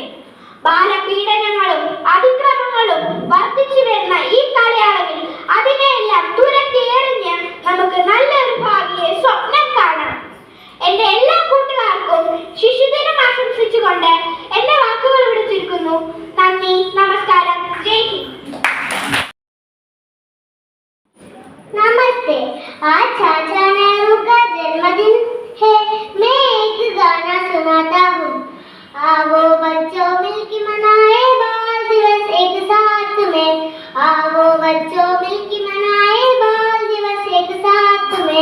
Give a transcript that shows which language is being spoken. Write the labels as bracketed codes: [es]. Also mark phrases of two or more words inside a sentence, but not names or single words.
[ml] ബാലപീഡനങ്ങളും അതിക്രമങ്ങളും വർദ്ധിച്ചു വരുന്ന ഈ കാലയളവിൽ അതിനെയെല്ലാം തുരത്തി എറിഞ്ഞ് നമുക്ക് നല്ലൊരു ഭാവിയെ സ്വപ്നം കാണാം. എന്റെ എല്ലാ കൂട്ടുകാർക്കും ശിശുദിനം ആശംസിച്ചുകൊണ്ട് എന്റെ വാക്കുകൾ ഇവിടെ ചുരുക്കുന്നു. നന്ദി, നമസ്കാരം, [hi] जय हिंद. नमस्ते, आज चाचा नेहरू का जन्मदिन है। मैं एक गाना सुनाता हूँ। आओ बच्चों मिलके मनाए बाल दिवस एक साथ में। आओ बच्चों मिलके मनाए बाल दिवस एक साथ में।